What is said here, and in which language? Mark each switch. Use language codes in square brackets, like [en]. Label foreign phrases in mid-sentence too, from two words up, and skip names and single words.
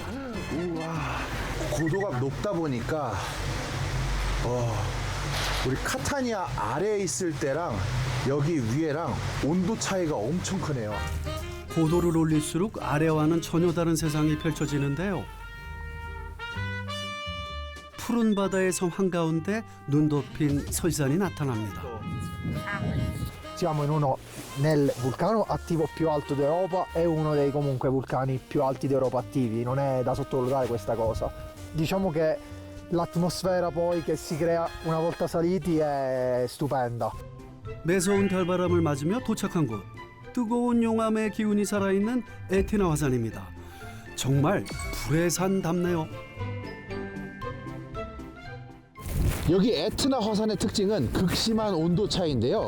[ko] 우와, 고도가 높다 보니까 우리 카타니아 아래에 있을 때랑 여기 위에랑 온도 차이가 엄청 크네요. 고도를 올릴수록 아래와는 전혀 다른 세상이 펼쳐지는데요. 푸른 바다의 섬 한가운데 눈 덮인 설산이 나타납니다. [it] Siamo nel vulcano attivo più alto d'Europa e uno dei comunque vulcani più alti d'Europa attivi, non è da sottovalutare questa cosa. Diciamo che l'atmosfera poi che si crea una volta saliti è stupenda. [ko] 매서운 달바람을 맞으며 도착한 곳. 뜨거운 용암의 기운이 살아있는 에트나 화산입니다. 정말 불의 산답네요. 여기 에트나 화산의 특징은 극심한 온도 차이인데요.